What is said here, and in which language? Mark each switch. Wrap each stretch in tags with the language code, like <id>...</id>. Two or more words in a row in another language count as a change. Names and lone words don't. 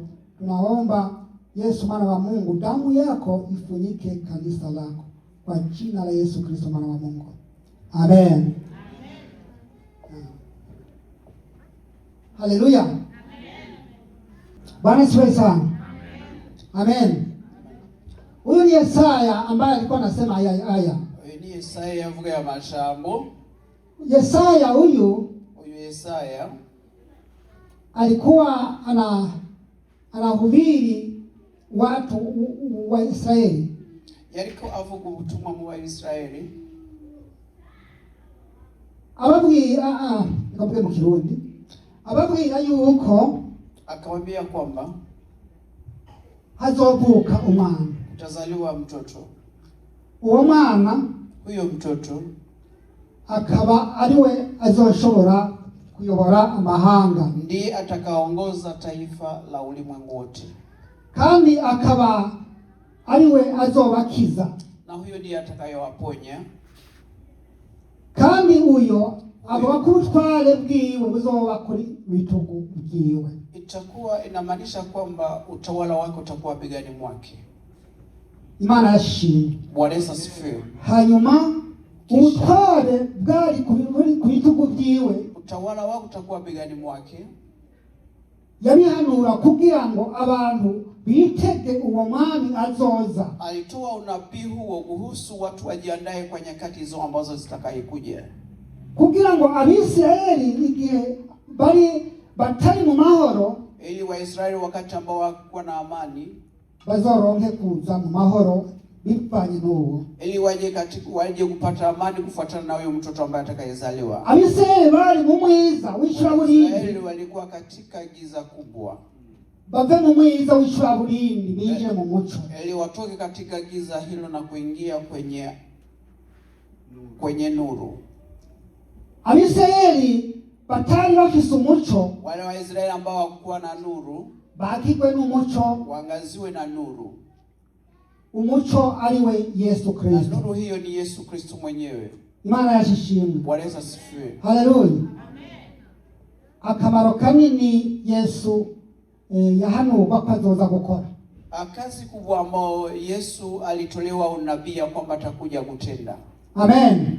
<sw>Tunaomba Yesu mwana wa Mungu, damu yako ifunike kanisa lako, kwa jina la Yesu Kristo mwana wa Mungu. Amen. Amen. Haleluya. Amen. Bwana siwe sana. Amen. Huyu ni Yesaya ambaye alikuwa anasema aya. Huyu ni</sw> <rn>Yesaya yavuga ya mashambo.</rn> <sw>Yesaya huyu Yesaya alikuwa anahubiri watu wa Israeli.</sw> <rn>Yariko avuga ubutumwa mu Waisraeli. Ababwira nikavuge mu Kirundi. Ababwira yuko</rn> <sw>akamwambia kwamba</sw> <rn>hazovuka umwana,</rn> <sw>utazaliwa mtoto.</sw> <rn>Uwo mwana,</rn> <sw>huyo mtoto,</sw> <rn>akaba ariwe azoshobora kuyobora amahanga,</rn> <sw>ndiye atakaongoza taifa la ulimwengu wote,</sw> <rn>kandi akaba ariwe azobakiza,</rn> <sw>na huyo ndiye atakayewaponya.</sw> <rn>Kandi uyo abakutwale bwiwe buzoba kuri bitugu bwiwe.</rn> <sw>Itakuwa inamaanisha kwamba utawala wake utakuwa begani mwake.</sw> <rn>Imana yashimwe.</rn> <sw>Bwana Yesu asifiwe.</sw> <rn>Hanyuma utwale bwari ku bitugu bwiwe,</rn> <sw>utawala wake utakuwa begani mwake.</sw> <rn>Yabihanura kugira ngo abantu bitege uwo mwami azoza.</rn> <sw>Alitoa unabii huo kuhusu watu wajiandae kwa nyakati hizo ambazo zitakayokuja,</sw> <rn>kugira ngo Abisiraeli igihe bari batari mu mahoro,</rn> <sw>ili Waisraeli wakati ambao wako na amani</sw> <rn>bazoronke kuza mu mahoro bipanye n'uwo,</rn> <sw>ili waje kupata amani kufuatana na huyo mtoto ambaye atakayezaliwa.</sw> <rn>Abisiraeli bari mu mwiza w'icuraburindi.</rn> <sw>Waisraeli walikuwa katika giza kubwa,</sw> <rn>bave mu mwiza w'icuraburindi binjire mu muco,</rn> <sw>ili watoke katika giza hilo na kuingia kwenye nuru.</sw> <rn>Abisiraeli batari bafise umuco,</rn> <sw>wale Waisraeli ambao hawakuwa na nuru</sw> <rn>bakigwe n'umuco,</rn> <sw>waangaziwe na nuru.</sw> <rn>Umuco ariwe Yesu Kristo.</rn> <sw>Nuru hiyo ni Yesu Kristo mwenyewe.</sw> <rn>Imana yashimwe.</rn> <sw>Bwana Yesu asifiwe. Haleluya. Amen.</sw> <rn>akamaro kanini Yesu yahanurwa ko azoza gukora.</rn> <sw>Kazi kubwa ambayo Yesu alitolewa unabii kwamba atakuja kutenda. Amen.</sw>